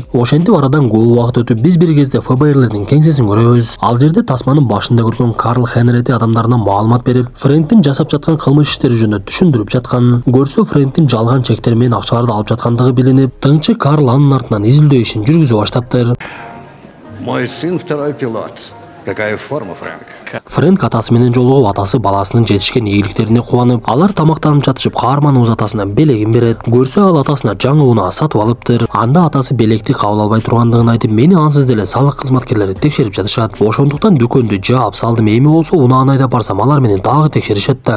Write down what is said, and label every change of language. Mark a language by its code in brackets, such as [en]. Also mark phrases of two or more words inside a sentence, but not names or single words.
[ky] Ошентип арадан көп убакыт өтүп, биз бир кезде ФБРлердин кеңсесин көрөбүз. Ал жерде тасманын башында көргөн Карл Хенрети адамдарына маалымат берип, Фрэнктин жасап жаткан кылмыш иштери жөнүндө түшүндүрүп жаткан. Көрсө, Фрэнктин жалган чектер менен акчаларды алып жаткандыгы билинип, тыңчы Карл анын артынан изилдөө ишин жүргүзүп баштаптыр. [ru] Мой сын второй пилот. Какая форма, Фрэнк? [ky] Фрэнк атасы менен жолугуп, атасы баласынын жетишкен ийгиликтерине кубанып, алар тамактанып жатышып, каарманыбыз атасына белегин берет. Көрсө ал атасына жаңы унаа сатып алыптыр. Анда атасы белекти кабыл албай тургандыгын айтып, мени ансыз деле салык кызматкерлери текшерип жатышат. Ошондуктан дүкөндү жаап салдым. Эми болсо унааны айдап барсам, алар мени дагы текшеришет да.